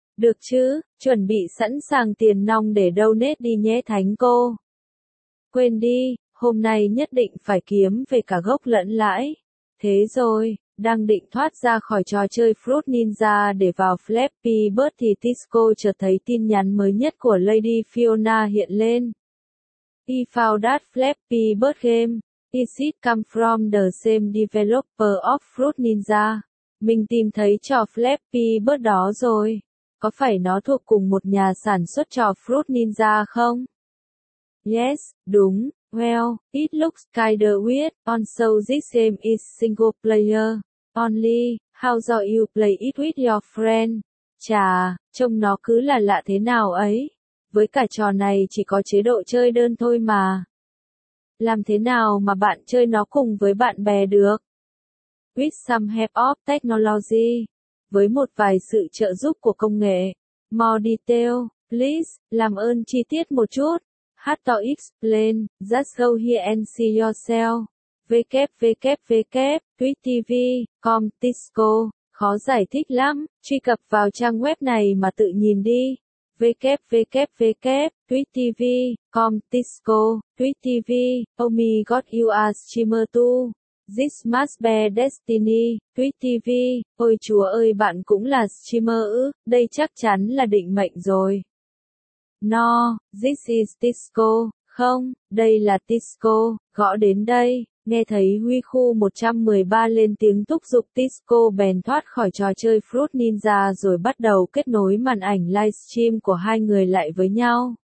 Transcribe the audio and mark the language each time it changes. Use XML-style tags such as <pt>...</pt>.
<vi>Được chứ, chuẩn bị sẵn sàng tiền nong để donate đi nhé thánh cô. Quên đi, hôm nay nhất định phải kiếm về cả gốc lẫn lãi. Thế rồi, đang định thoát ra khỏi trò chơi Fruit Ninja để vào Flappy Bird thì Tisco chợt thấy tin nhắn mới nhất của Lady Fiona hiện lên.</vi> <en>He found that Flappy Bird game. Is it come from the same developer of Fruit Ninja?</en> <vi>Mình tìm thấy trò Flappy Bird đó rồi. Có phải nó thuộc cùng một nhà sản xuất trò Fruit Ninja không?</vi> <en>Yes,</en> <vi>đúng.</vi> <en>Well, it looks kinda weird. Also this game is single player. Only, how do you play it with your friend?</en> <vi>Chà, trông nó cứ là lạ thế nào ấy. Với cả trò này chỉ có chế độ chơi đơn thôi mà. Làm thế nào mà bạn chơi nó cùng với bạn bè được?</vi> <en>With some help of technology.</en> <vi>Với một vài sự trợ giúp của công nghệ.</vi> <en>More detail, please,</en> <vi>làm ơn chi tiết một chút.</vi> <en>Hard to explain, just go here and see yourself. www.twitch.tv.com/tisco.</en> <vi>Khó giải thích lắm, truy cập vào trang web này mà tự nhìn đi.</vi> <en>www.twitch.tv.com/tisco/twitch.tv. Oh my god, you are streamer too. This must be destiny. Twitch.tv.</en> <vi>Ôi chúa ơi, bạn cũng là streamer ư? Đây chắc chắn là định mệnh rồi.</vi> <en>No, this is disco.</en> <vi>Không, đây là disco. Gõ đến đây. Nghe thấy Huy Khu 113 lên tiếng thúc giục, Tisco bèn thoát khỏi trò chơi Fruit Ninja rồi bắt đầu kết nối màn ảnh livestream của hai người lại với nhau.</vi>